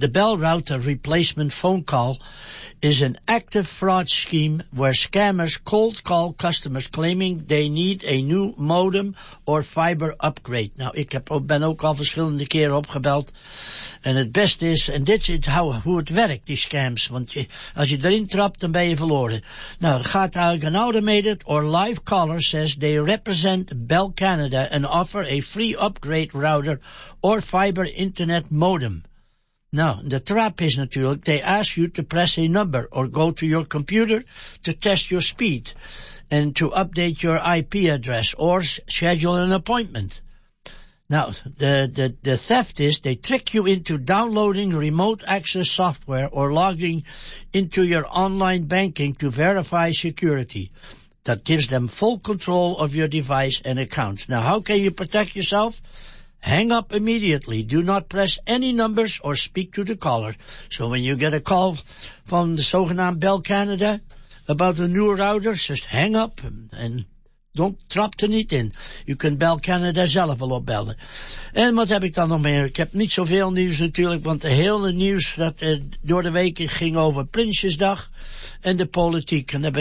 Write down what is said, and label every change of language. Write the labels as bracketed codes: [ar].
[en] The Bell Router Replacement Phone Call is an active fraud scheme where scammers cold call customers claiming they need a new modem or fiber upgrade. [nl] Nou, ik ben ook al verschillende keren opgebeld. En het beste is, en dit is hoe het werkt, die scams. Want als je erin trapt, dan ben je verloren. Nou, het gaat eigenlijk [en] an automated or live caller says they represent Bell Canada and offer a free upgrade router or fiber internet modem. Now, the trap is natuurlijk, they ask you to press a number or go to your computer to test your speed and to update your IP address or schedule an appointment. Now, the theft is, they trick you into downloading remote access software or logging into your online banking to verify security. That gives them full control of your device and accounts. Now, how can you protect yourself? Hang up immediately. Do not press any numbers or speak to the caller. So when you get a call from the so-called Bell Canada about a new router, just hang up and don't [nl] trap er niet in. [en] You can [nl] Bell Canada zelf al opbellen. En wat heb ik dan nog meer? Ik heb niet zoveel nieuws natuurlijk, want de hele nieuws dat door de weken ging over Prinsjesdag en de politiek. En daar